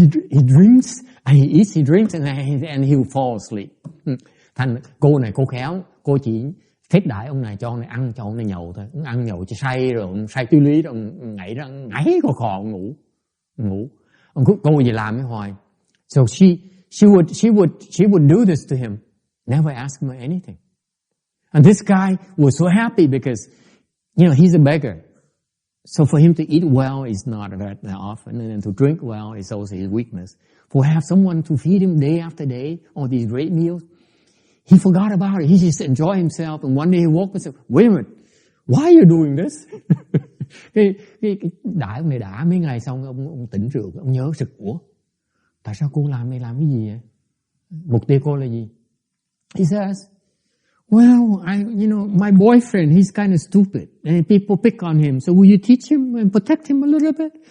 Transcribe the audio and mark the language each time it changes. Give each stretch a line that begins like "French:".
English: he drinks and he eats, he drinks and he will fall asleep.
Vietnamese: Thành cô này cô khéo, cô chỉ thiết đãi ông này cho ông này ăn, cho ông này nhậu thôi. Ông ăn nhậu cho say rồi, ông say tươi lý rồi ông ngáy khò ngủ. Ông cứ cô gì làm với hoài.
English: So she would do this to him, never ask him anything. And this guy was so happy because, he's a beggar. So for him to eat well is not that often, and to drink well is also his weakness. For have someone to feed him day after day, all these great meals, he forgot about it. He just enjoyed himself, and one day he woke up and said, "Wait a minute, why are you doing this?"
Vietnamese: cái đãi ông này đã mấy ngày xong ông tỉnh rượu, ông nhớ sực, ủa, tại sao cô làm cái gì vậy? Mục tiêu cô là gì?
English: He says, well, my boyfriend, he's kind of stupid, and people pick on him. So will you teach him and protect him a little bit?